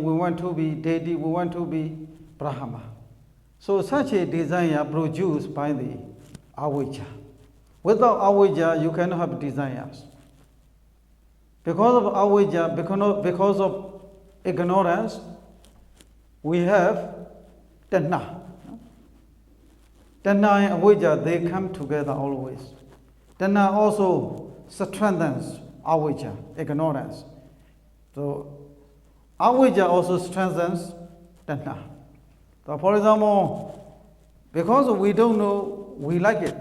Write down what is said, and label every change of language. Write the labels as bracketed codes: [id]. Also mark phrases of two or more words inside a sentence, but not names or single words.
[en] We want to be deity. We want to be Brahma. So such a desire produced by the avijja. Without avijja, you cannot have desires. Because of avijja, because of ignorance, we have tanha. Tanha and avijja, they come together always. Tanha also strengthens avijja, ignorance. So avijja also strengthens tanha. So for example, because we don't know, we like it.